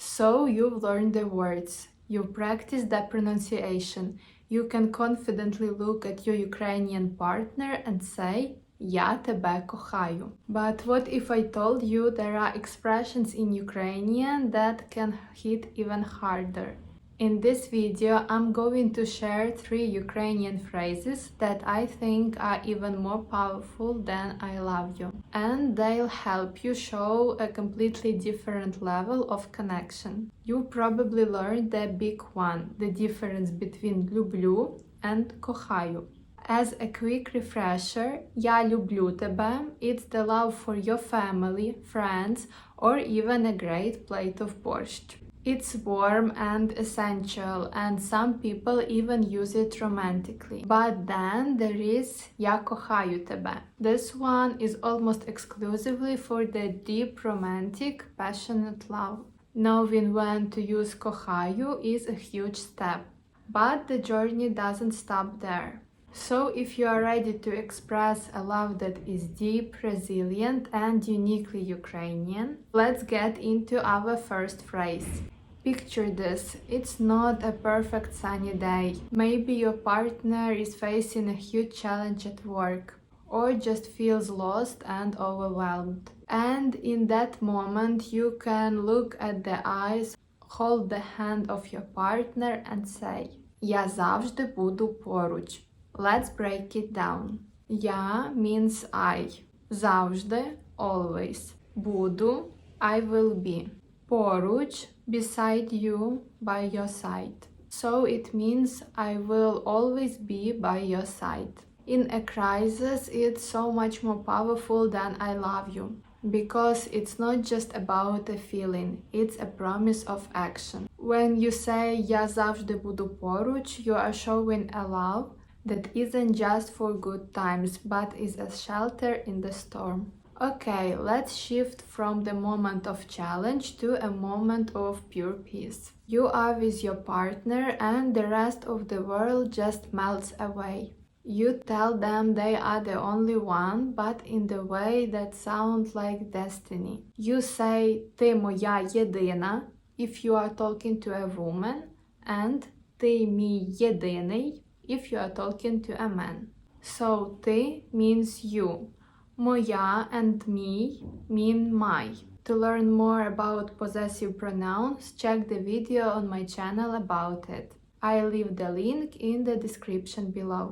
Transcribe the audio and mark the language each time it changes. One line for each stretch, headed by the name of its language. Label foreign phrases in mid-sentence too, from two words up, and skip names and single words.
English: So you've learned the words, you've practiced the pronunciation, you can confidently look at your Ukrainian partner and say
Ukrainian: "Я тебе кохаю."
English: But what if I told you there are expressions in Ukrainian that can hit even harder? In this video, I'm going to share 3 Ukrainian phrases that I think are even more powerful than I love you. And they'll help you show a completely different level of connection. You probably learned the big one, the difference between люблю and кохаю. As a quick refresher,
Ukrainian: я люблю тебе,
English: it's the love for your family, friends, or even a great plate of borscht. It's warm and essential, and some people even use it romantically.
Ukrainian: But then there is я кохаю тебе.
English: This one is almost exclusively for the deep, romantic, passionate love. Knowing when to use кохаю is a huge step, but the journey doesn't stop there. So if you are ready to express a love that is deep, resilient, and uniquely Ukrainian, let's get into our first phrase. Picture this, it's not a perfect sunny day. Maybe your partner is facing a huge challenge at work, or just feels lost and overwhelmed. And in that moment, you can look at the eyes, hold the hand of your partner and say,
Ukrainian: Я завжди буду поруч.
English: Let's break it down. Я means I. Завжди, always. Буду, I will be. Поруч, beside you, by your side. So it means I will always be by your side. In a crisis, it's so much more powerful than I love you. Because it's not just about a feeling, it's a promise of action. When you say
Ukrainian: Я завжди буду поруч,
English: you are showing a love that isn't just for good times, but is a shelter in the storm. Okay, let's shift from the moment of challenge to a moment of pure peace. You are with your partner and the rest of the world just melts away. You tell them they are the only one, but in the way that sounds like destiny. You say
Ukrainian: Ти моя єдина
English: if you are talking to a woman, and
Ukrainian: Ти мій єдиний
English: if you are talking to a man. So ти means you. Моя and me mean my. To learn more about possessive pronouns, check the video on my channel about it. I leave the link in the description below.